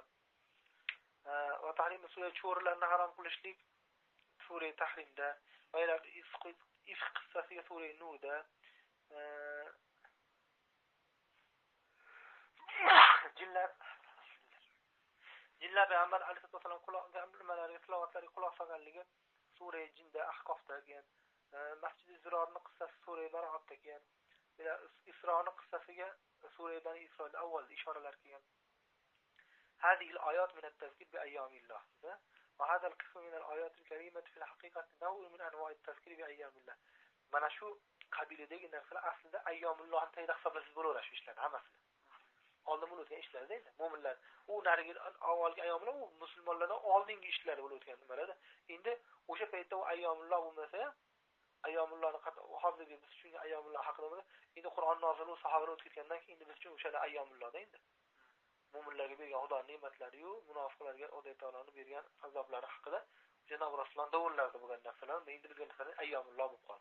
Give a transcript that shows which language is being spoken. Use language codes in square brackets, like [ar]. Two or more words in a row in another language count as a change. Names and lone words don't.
[uz] Va tahrim sura cho'rlarni harom qilishlik sura Tahrimda, va ifk qissasiga sura Nurda, jinlar payg'ambar alayhisolatu vasallam nimalariga tilovatlariga quloq solganligi sura Jinda Ahqofda kelgan. Masjid Zirorning qissasi sura Baroatda kelgan. Isroning qissasiga sura Bani Isroil avval ishoralar kelgan. [ar] هذه الآيات من التذكير بأيام الله. وهذا القسم من الآيات الكريمة في الحقيقة نوع من أنواع التذكير بأيام الله. [uz] mana shu qabilidagi narsalar aslida ayyomullohni tayda hisoblasiz bo'laveradi ishlar hammasi. Oldin bo'layotgan ishlarda endi mo'minlar u narigi avvalgi ayyomlar u musulmonlardan oldingi ishlar bo'layotgan nimalarda. Endi o'sha paytda u ayyomulloh bo'lmasa, ayyomullohni hozirgi biz uchun ayyomulloh haqida endi Qur'on nozil bo'lib sahobalar o'tib ketgandan keyin endi biz uchun o'sha ayyomullohda endi mo'minlarga bergan Xudo ne'matlari-yu munofiqlarga Alloh taoloning bergan azoblari haqida Janob Rasululloh davrlarida bo'lgan narsalar endi bizga nisbatan ayyomulloh bo'lib qoldi.